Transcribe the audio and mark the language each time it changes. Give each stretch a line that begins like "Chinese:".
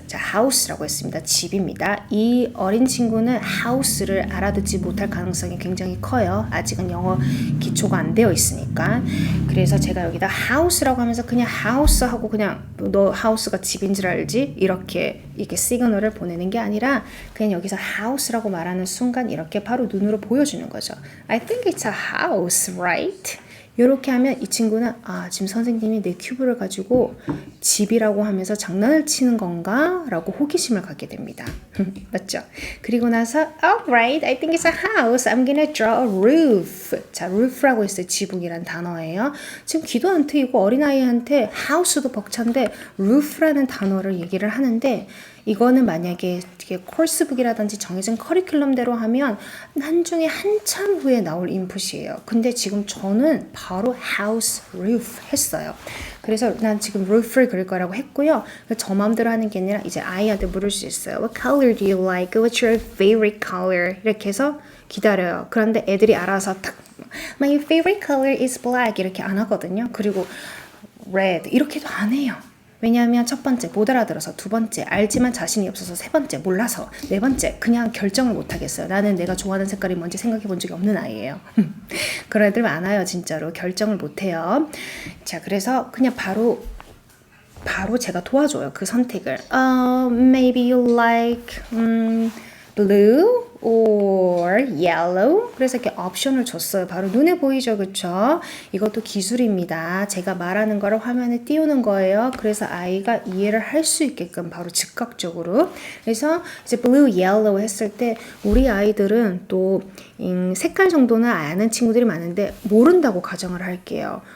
Korean: 자, house라고 했습니다. 집입니다. 이 어린 친구는 house를 알아듣지 못할 가능성이 굉장히 커요. 아직은 영어 기초가 안 되어 있으니까. 그래서 제가 여기다 house라고 하면서 그냥 house 하고 그냥 너 house가 집인 줄 알지? 이렇게 시그널을 보내는 게 아니라 그냥 여기서 house라고 말하는 순간 이렇게 바로 눈으로 보여주는 거죠.
English: I think it's a house, right?
Korean: 이렇게 하면 이 친구는 지금 선생님이 내 큐브를 가지고 집이라고 하면서 장난을 치는 건가? 라고 호기심을 갖게 됩니다. 맞죠? 그리고 나서
English: Alright, I think it's a house. I'm gonna draw a roof.
Korean: 자, roof라고 했어요. 지붕이란 단어예요. 지금 귀도 안 트이고 어린아이한테 house도 벅찬데 roof라는 단어를 얘기를 하는데, 이거는 만약에 코र्스북이라든지 정해진 커리큘럼대로 하면 나중에 한참 후에 나올 인풋이에요. 근데 지금 저는 바로 house, roof 했어요. 그래서 난 지금 roof를 그릴 거라고 했고요. 저 마음대로 하는 게 아니라 이제 아이한테 물을 수 있어요.
English: What color do you like? What's your favorite color?
Korean: 이렇게 해서 기다려요. 그런데 애들이 알아서 딱
English: My favorite color is black
Korean: 이렇게 안 하거든요. 그리고 red 이렇게도 안 해요. 왜냐하면 첫 번째 못 알아들어서, 두 번째 알지만 자신이 없어서, 세 번째 몰라서, 네 번째 그냥 결정을 못 하겠어요. 나는 내가 좋아하는 색깔이 뭔지 생각해 본 적이 없는 아이예요. 그런 애들 많아요. 진짜로 결정을 못 해요. 자, 그래서 그냥 바로 제가 도와줘요. 그 선택을.
English: Maybe you like blue or yellow.
Korean: 그래서 이렇게 옵션을 줬어요. 바로 눈에 보이죠, 그쵸? 이것도 기술입니다. 제가 말하는 거를 화면에 띄우는 거예요. 그래서 아이가 이해를 할 수 있게끔 바로 즉각적으로. 그래서 이제 blue, yellow 했을 때 우리 아이들은 또 색깔 정도는 아는 친구들이 많은데 모른다고 가정을 할게요.